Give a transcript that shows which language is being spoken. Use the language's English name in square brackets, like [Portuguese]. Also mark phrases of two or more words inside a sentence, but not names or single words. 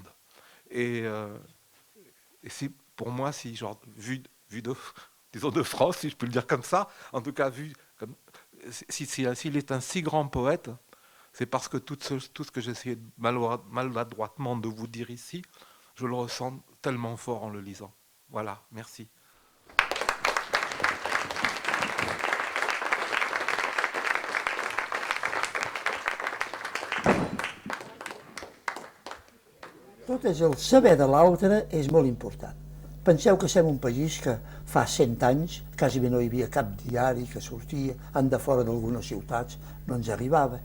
[French] Et, si, pour moi, si, genre, vu de, disons de France, si je peux le dire comme ça, en tout cas, s'il est un si grand poète, c'est parce que tout ce que j'essayais maladroitement de vous dire ici, je le ressens tellement fort en le lisant. Voilà, merci. [Catalan] Tot és el saber de l'altre és molt important. Penseu que som un país que fa 100 anys quasi no hi havia cap diari que sortia, en de fora d'algunes ciutats no ens arribava.